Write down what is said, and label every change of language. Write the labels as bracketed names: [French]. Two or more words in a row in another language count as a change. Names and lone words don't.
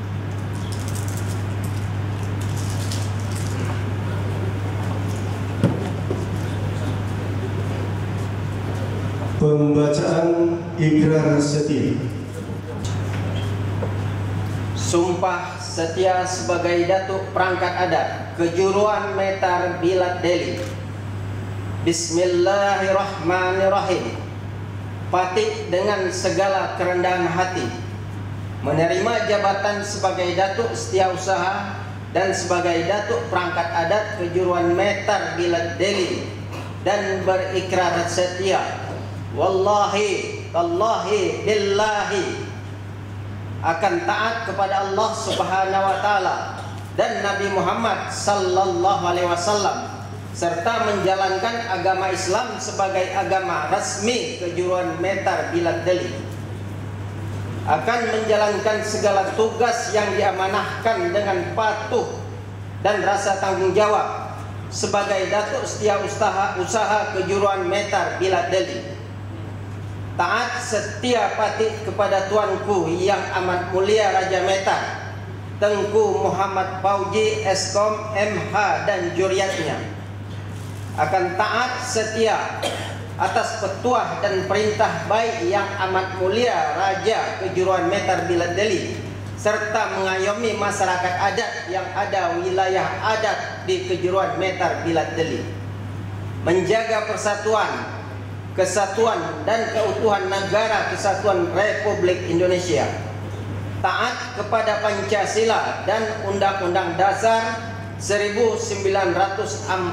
[Indonesian] Pembacaan ikrar setia. Sumpah setia sebagai Datuk Perangkat Adat Kejuruan Metar Bilad Deli. Bismillahirrahmanirrahim. Patik dengan segala kerendahan hati menerima jabatan sebagai Datuk Setiausaha dan sebagai Datuk Perangkat Adat Kejuruan Metar Bilad Deli, dan berikrar setia [Arabic] والله تالله بالله [Indonesian] akan taat kepada Allah [Arabic] سبحانه وتعالى [Indonesian] dan Nabi Muhammad [Arabic] صلى الله عليه وسلم, [Indonesian] serta menjalankan agama Islam sebagai agama resmi Kejuruan Metar Bilad Deli. Akan menjalankan segala tugas yang diamanahkan dengan patuh dan rasa tanggung jawab sebagai Datuk Setiausaha Kejuruan Metar Bilad Deli. Taat setia pati kepada tuanku yang amat mulia Raja Metar Tengku Muhammad Fauji Eskom MH dan juriatnya. akan taat setia atas petuah dan perintah baik yang amat mulia Raja Kejuruan Metar Bilad Deli, serta mengayomi masyarakat adat yang ada wilayah adat di Kejuruan Metar Bilad Deli, menjaga persatuan, kesatuan dan keutuhan Negara Kesatuan Republik Indonesia, taat kepada Pancasila dan Undang-Undang Dasar 1945,